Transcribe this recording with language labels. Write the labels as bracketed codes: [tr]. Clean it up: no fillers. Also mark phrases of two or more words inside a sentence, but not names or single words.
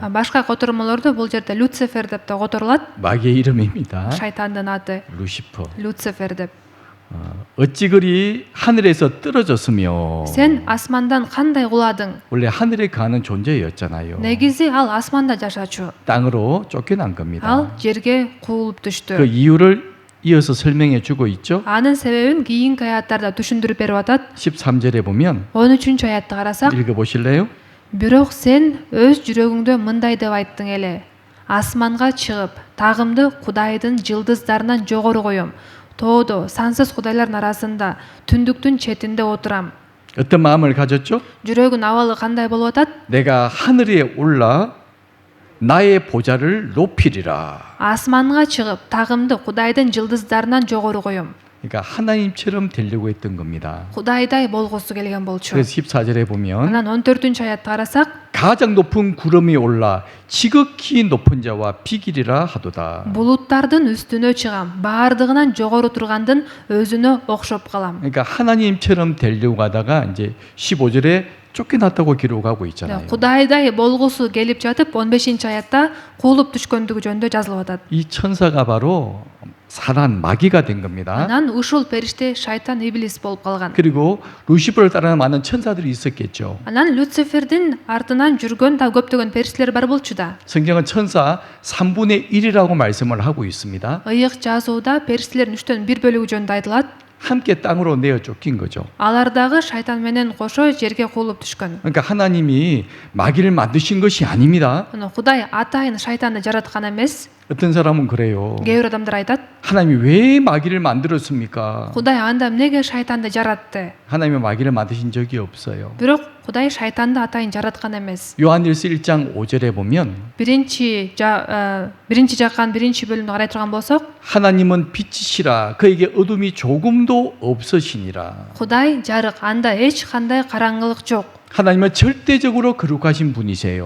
[ky] Башка котормолордо бул жерде Люцифер деп да которулат. [ko] 마귀의 이름입니다. [ky] Шайтандын аты [ko] 루시퍼. [ky] Люцифер деп. [ko] 어찌 그리 하늘에서 떨어졌으며 [ky] Сен асмандан кандай куладың? [ko] 원래 하늘에 가는 존재였잖아요. [ky] Негизи ал асманда жашачу. [ko] 땅으로 쫓겨난 겁니다. [ky] Ал жерге куулуп 그 түштү. [ko] 이유를 이어서 설명해 주고 있죠. [ky] Анын себебин кийинки аяттарда түшүндүрүп берип атат. [ko] 13절에 보면 [ky] 13 аятты карасак, [ko] 읽어 보실래요? [ky] бирок сен өз жүрөгүңдө мындай деп айттың эле. Асманга чыгып, тагымды Кудайдын жылдыздарынан жогору коем. Тоодо сансыз кудайлардын арасында, түндүктүн четинде отурам. [ko] 어떤 마음을 가졌죠? [ky] жүрөгүн абалы кандай болуп атат? [ko] 내가 하늘에 올라 나의 보좌를 높이리라. [ky] Асманга чыгып, тагымды Кудайдын жылдыздарынан жогору коем. [ko] 그러니까 하나님처럼 되려고 했던 겁니다. [ky] Кудайдай болгусу келген болчу. [ko] 그래서 14절에 보면 [ky] Анан 14 аятты карасак, [ko] 가장 높은 구름이 올라 지극히 높은 자와 비길이라 하도다. [ky] булуттардын үстүнө чыгам, баардыгынан жогору тургандын өзүнө окшоп калам. [ko] 그러니까 하나님처럼 되려고 하다가 이제 15절에 쫓겨났다고 기록하고 있잖아요. [ky] Кудайдай болгусу келип жатып 15 аятта куулуп түшкөндүгү жөнүндө жазылып атат. [ko] 이 천사가 바로 사단 마귀가 된 겁니다. [ky] Анан ушул периште шайтан иблис болуп калган. [ko] 그리고 루시퍼를 따르는 많은 천사들이 있었겠죠. [ky] Анан Люцифердин артынан жүргөн да көптөгөн периштелер бар болчу да. [ko] 성경은 천사 3분의 1이라고 말씀을 하고 있습니다. [ky] Ыйык жазууда периштелердин 3төн 1 бөлүгү жөнүндө айтылат. [ko] 함께 땅으로 내어 쫓긴 거죠. [ky] Алар дагы шайтан менен кошо жерге куулуп түшкөн. [ko] 그러니까 하나님이 마귀를 만드신 것이 아닙니다. [ky] Аны Кудай атайын шайтанды жараткан эмес. [ko] 어떤 사람은 그래요. [ky] Кээ бир адамдар айтат, [ko] 하나님이 왜 마귀를 만들었습니까? [ky] Кудай анда эмнеге шайтанды жаратты? [ko] 하나님이 마귀를 만드신 적이 없어요. [ky] Бирок Кудай шайтанды атайын жараткан эмес. [ko] 요한일서 1장 5절에 보면 [ky] биринчи жаккан 1 бөлүмдү карай турган болсок, [ko] 하나님은 빛이시라 그에게 어둠이 조금도 없으시니라. [ky] Кудай жарык, анда эч кандай караңгылык жок. [ko] 하나님은 절대적으로 거룩하신 분이세요.